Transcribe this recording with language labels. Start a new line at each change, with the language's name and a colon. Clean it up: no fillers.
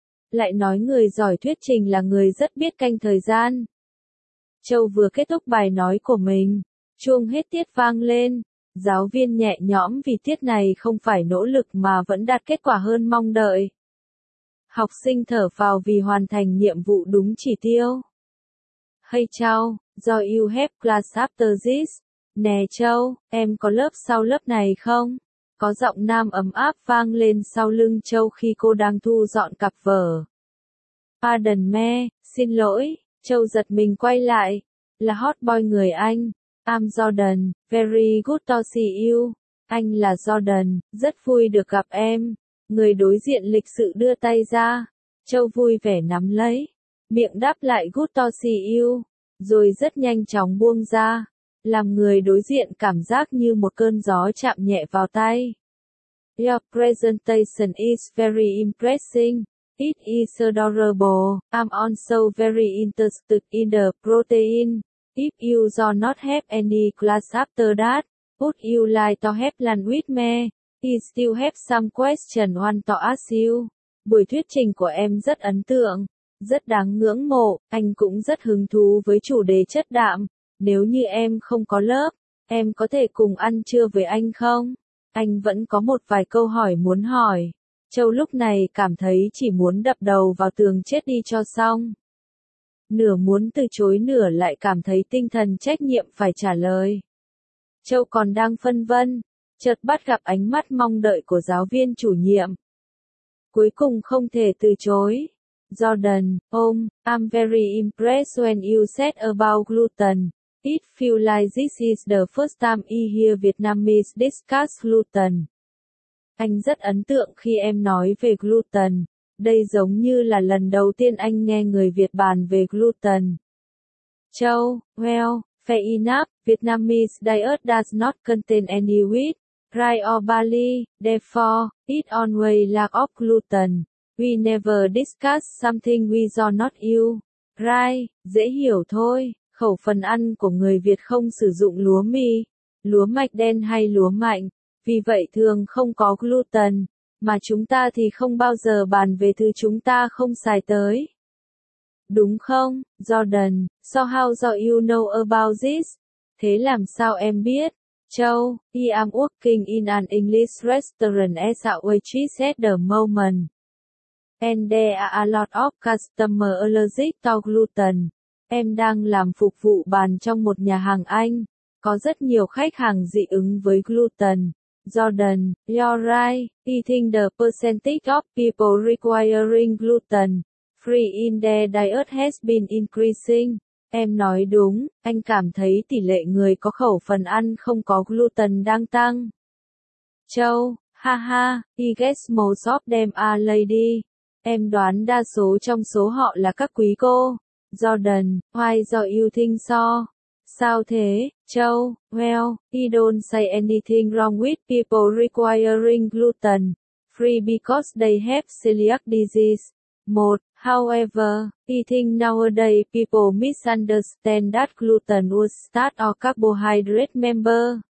Vietnamese: Lại nói người giỏi thuyết trình là người rất biết canh thời gian. Châu vừa kết thúc bài nói của mình. Chuông hết tiết vang lên. Giáo viên nhẹ nhõm vì tiết này không phải nỗ lực mà vẫn đạt kết quả hơn mong đợi. Học sinh thở phào vì hoàn thành nhiệm vụ đúng chỉ tiêu.
English: Hey Châu, do you have class after this?
Vietnamese: Nè Châu, em có lớp sau lớp này không? Có giọng nam ấm áp vang lên sau lưng Châu khi cô đang thu dọn cặp vở.
English: Pardon me,
Vietnamese: xin lỗi, Châu giật mình quay lại. Là hot boy người Anh.
English: I'm Jordan, very good to see you.
Vietnamese: Anh là Jordan, rất vui được gặp em. Người đối diện lịch sự đưa tay ra. Châu vui vẻ nắm lấy. Miệng đáp lại
English: good to see you.
Vietnamese: Rồi rất nhanh chóng buông ra. Làm người đối diện cảm giác như một cơn gió chạm nhẹ vào tay.
English: Your presentation is very impressive. It is adorable. I'm also very interested in the protein. If you do not have any class after that, would you like to have lunch with me? I still have some question want to ask you.
Vietnamese: Buổi thuyết trình của em rất ấn tượng, rất đáng ngưỡng mộ, anh cũng rất hứng thú với chủ đề chất đạm. Nếu như em không có lớp, em có thể cùng ăn trưa với anh không? Anh vẫn có một vài câu hỏi muốn hỏi. Châu lúc này cảm thấy chỉ muốn đập đầu vào tường chết đi cho xong. Nửa muốn từ chối nửa lại cảm thấy tinh thần trách nhiệm phải trả lời. Châu còn đang phân vân, chợt bắt gặp ánh mắt mong đợi của giáo viên chủ nhiệm. Cuối cùng không thể từ chối.
English: Jordan, I'm very impressed when you said about gluten. It feels like this is the first time I hear Vietnamese discuss gluten.
Vietnamese: Anh rất ấn tượng khi em nói về gluten. Đây giống như là lần đầu tiên anh nghe người Việt bàn về gluten.
English: Châu, well, fair enough, Vietnamese diet does not contain any wheat, rye or barley, therefore, it always lack of gluten. We never discuss something we do not eat.
Vietnamese: Rye, dễ hiểu thôi, khẩu phần ăn của người Việt không sử dụng lúa mì, lúa mạch đen hay lúa mạnh, vì vậy thường không có gluten, mà chúng ta thì không bao giờ bàn về thứ chúng ta không xài tới. Đúng không,
English: Jordan, so how do you know about this?
Vietnamese: Thế làm sao em biết?
English: Châu, I am working in an English restaurant as a waitress at the moment. And there are a lot of customers allergic to gluten.
Vietnamese: Em đang làm phục vụ bàn trong một nhà hàng Anh. Có rất nhiều khách hàng dị ứng với gluten.
English: Jordan, you're right. I think the percentage of people requiring gluten free in their diet has been increasing.
Vietnamese: Em nói đúng, anh cảm thấy tỷ lệ người có khẩu phần ăn không có gluten đang tăng.
English: Châu, haha, I guess most of them are lady.
Vietnamese: Em đoán đa số trong số họ là các quý cô.
English: Jordan, why do you think so?
Vietnamese: Sao thế,
English: Châu? Well, I don't say anything wrong with people requiring gluten free because they have celiac disease.
Vietnamese: Một,
English: however, I think nowadays people misunderstand that gluten was start or carbohydrate member.